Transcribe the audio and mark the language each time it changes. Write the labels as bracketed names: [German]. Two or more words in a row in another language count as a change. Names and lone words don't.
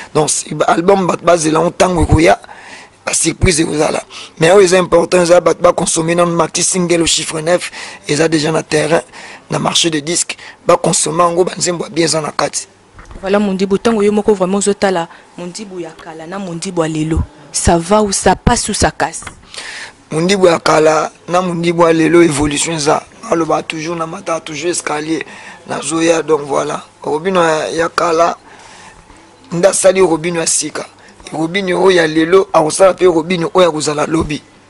[Lingala] Donc, si ba, album bat bazela on tango koya, ba surprise ozala. Mais oyo eza important, eza bat ba consommer na maxi single [French] au chiffre neuf, [Lingala] eza déjà na terrain, na [French] marché de disques, [Lingala] ba consommer yango ba nzembo ya bien eza na kati. Voilà, Mondibu, tango yo moko vraiment ozotala, Mondibu ya kala na Mondibu ya lelo. [French] Ça va ou ça passe ou ça casse? [Lingala] Mondibu ya kala na Mondibu ya lelo, évolution eza. Aloba toujours na mata, toujours escalier, na zoya, [French] donc voilà. [Lingala] Robino ya, ya kala, nda sali Robino ya sika. Robino oyo ya lelo, akosala pe Robino oyo akozala lobi.